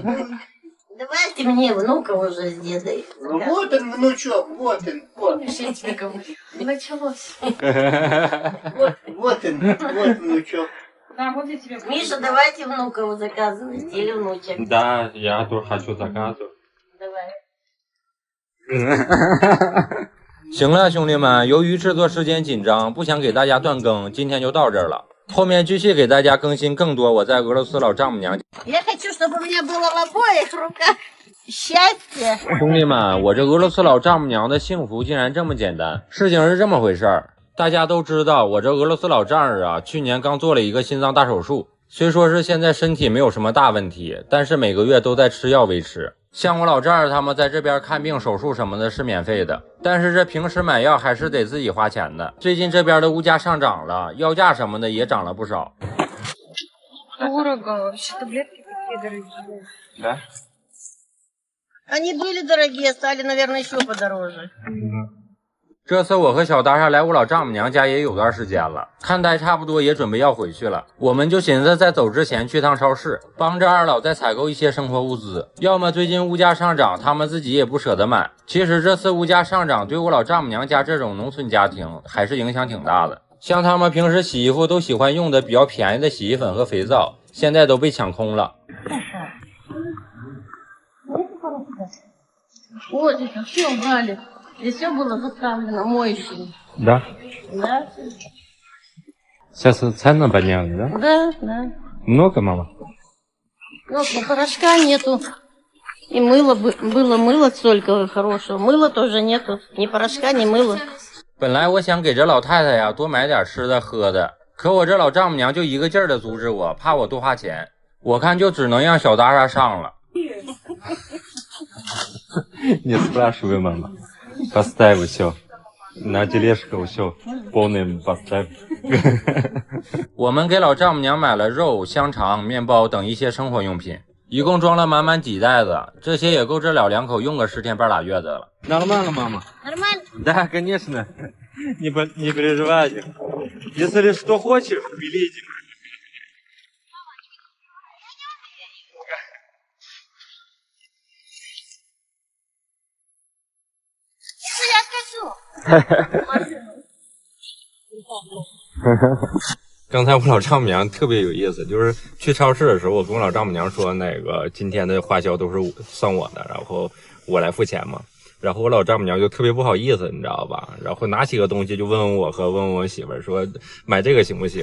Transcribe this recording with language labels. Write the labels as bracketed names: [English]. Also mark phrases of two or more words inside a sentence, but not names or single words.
[Russian] Давайте мне внука уже с дедой. Ну, вот он, внучок, вот он, вот. Помнишь, я тебе говорю? Началось. Вот он, вот внучок. Да, вот я тебе говорю. Миша, давайте внука заказывайте или внучек. Да, я тоже хочу заказывать. Давай. [Chinese] 行了，兄弟们，由于制作时间紧张，不想给大家断更，今天就到这儿了。后面继续给大家更新更多我在俄罗斯老丈母娘。 [Russian] Я хочу, чтобы у меня было в обоих руках счастье. [Chinese] 兄弟们，我这俄罗斯老丈母娘的幸福竟然这么简单。事情是这么回事儿，大家都知道，我这俄罗斯老丈人啊，去年刚做了一个心脏大手术，虽说是现在身体没有什么大问题，但是每个月都在吃药维持。像我老丈人他们在这边看病、手术什么的是免费的，但是这平时买药还是得自己花钱的。最近这边的物价上涨了，药价什么的也涨了不少。 [Russian] Дорого. Вообще таблетки такие дорогие. Да? Они были дорогие, стали, наверное, еще подороже. [Chinese] 这次我和小达莎来我老丈母娘家也有段时间了，看待差不多也准备要回去了，我们就寻思在走之前去趟超市，帮着二老再采购一些生活物资。要么最近物价上涨，他们自己也不舍得买。其实这次物价上涨对我老丈母娘家这种农村家庭还是影响挺大的。像他们平时洗衣服都喜欢用的比较便宜的洗衣粉和肥皂，现在都被抢空了。 [Russian] Вот это все убрали. Здесь все было заставлено моющим. Да. Да? Сейчас цены подняли, да? Да, да. Много, мама? Ну, порошка нету. И мыло было мыло столько хорошего. Мыла тоже нету. Ни порошка, ни мыла. [Chinese] 本来我想给这老太太呀多买点吃的喝的，可我这老丈母娘就一个劲儿的阻止我，怕我多花钱。我看就只能让小达莎上了。 [Russian] Не спрашивай, мама. Поставь все. На тележку все. Полный поставь. [Chinese] 我们给老丈母娘买了肉、香肠、面包等一些生活用品，一共装了满满几袋子，这些也够这老两口用个10天半拉月的了。 [Russian] Нормально, мама? Нормально? Да, конечно. Не переживайте. Если что хочешь, велите. Я скажу. [Chinese] 刚才我老丈母娘特别有意思，就是去超市的时候，我跟我老丈母娘说，那个今天的花销都是算我的，然后我来付钱嘛。然后我老丈母娘就特别不好意思，你知道吧？然后拿起个东西就问问我和问问我媳妇儿说买这个行不行？